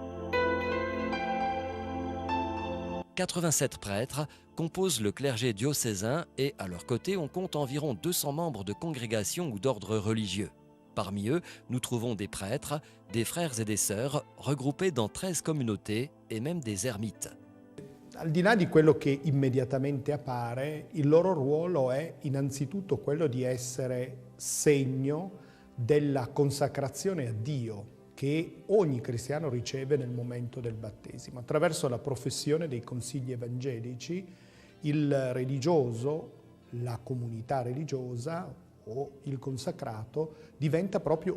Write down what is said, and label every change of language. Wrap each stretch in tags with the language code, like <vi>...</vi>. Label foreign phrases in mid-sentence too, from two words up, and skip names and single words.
<fr>87 prêtres composent le clergé diocésain et à leur côté on compte environ 200 membres de congrégations ou d'ordres religieux. Parmi eux, nous trouvons des prêtres, des frères et des sœurs regroupés dans 13 communautés et même des ermites.</fr> <it>Al di là di quello che immediatamente appare, il loro ruolo è innanzitutto quello di essere segno della consacrazione a Dio che ogni cristiano riceve nel momento del battesimo. Attraverso la professione dei consigli evangelici, il religioso, la comunità religiosa o il consacrato diventa proprio</it>